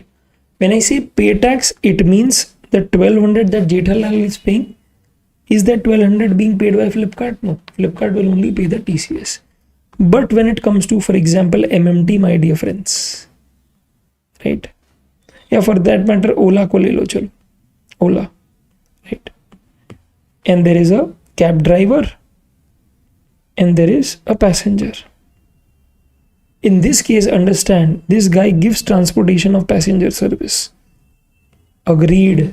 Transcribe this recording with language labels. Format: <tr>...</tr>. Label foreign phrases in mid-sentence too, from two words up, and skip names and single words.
<en>When I say pay tax, it means the 1200 that Jethalal is paying. Is that 1200 being paid by Flipkart? No, Flipkart will only pay the TCS. But when it comes to, for example, MMT, my dear friends, right? Yeah, for that matter, Ola</en> <hi>ko le lo chalo.</hi> <en>Ola, right? And there is a cab driver and there is a passenger. In this case, understand, this guy gives transportation of passenger service. Agreed.</en>